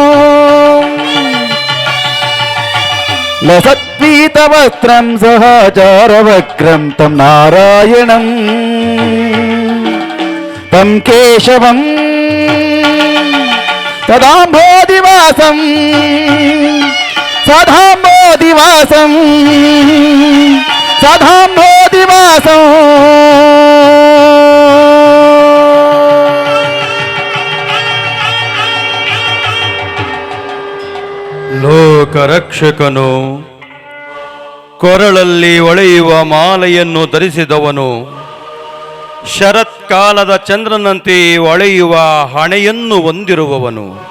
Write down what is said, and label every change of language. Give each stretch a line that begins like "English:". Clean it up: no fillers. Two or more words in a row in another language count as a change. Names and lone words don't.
Sanskrit: లసత్పీతవస్త్రం సహాచారవక్రం తం నారాయణం తం కేశవం సదాంబోధివాసం సదాంబోధివాసం సదాంబోధివాసం.
Kannada: ಲೋಕರಕ್ಷಕನು, ಕೊರಳಲ್ಲಿ ಹೊಳೆಯುವ ಮಾಲೆಯನ್ನು ಧರಿಸಿದವನು, ಶರತ್ಕಾಲದ ಚಂದ್ರನಂತೆ ಹೊಳೆಯುವ ಹಣೆಯನ್ನು ಹೊಂದಿರುವವನು,